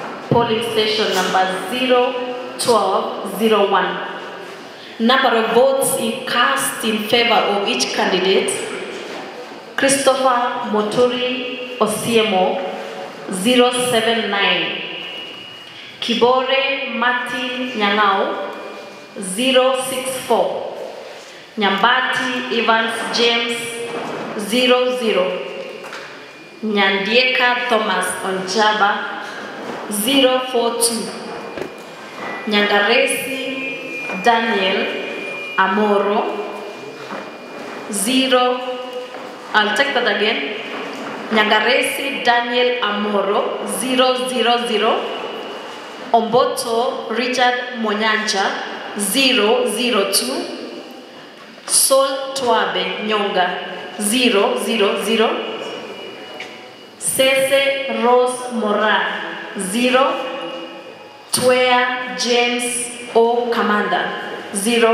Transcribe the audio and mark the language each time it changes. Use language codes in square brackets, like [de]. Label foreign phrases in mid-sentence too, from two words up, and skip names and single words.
[en] polling station number 01201. Number of votes cast in favor of each candidate: Christopher Muturi Osiemo 079, Kibore Martin Nyang'au 064, Nyambati Evans James 00, Nyandieka Thomas Onchaba 042, Nyangaresi Daniel Amoro 0. I'll take that again. Nyangaresi Daniel Amoro 000, Omboto Richard Monyanja 002, Sol Twabe Nyonga 000, Sese Rose Mora 0, Twea James O Commander 0.